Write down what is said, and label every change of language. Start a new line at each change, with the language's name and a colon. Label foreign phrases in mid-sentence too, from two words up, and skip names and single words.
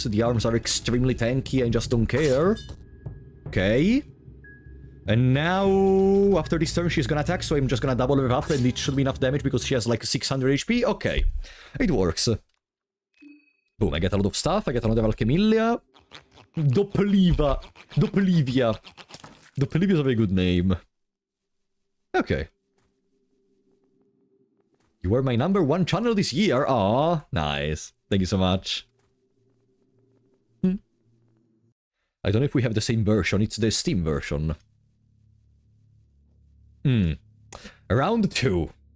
English: The arms are extremely tanky, I just don't care. Okay. And now, after this turn, she's gonna attack, so I'm just gonna double her up, and it should be enough damage because she has like 600 HP. Okay. It works. Boom, I get a lot of stuff. I get another Alchemilia. Doppeliva. Doppelivia. Doppelivia is a very good name. Okay. You were my #1 channel this year. Aw, nice. Thank you so much. I don't know if we have the same version. It's the Steam version. Round 2.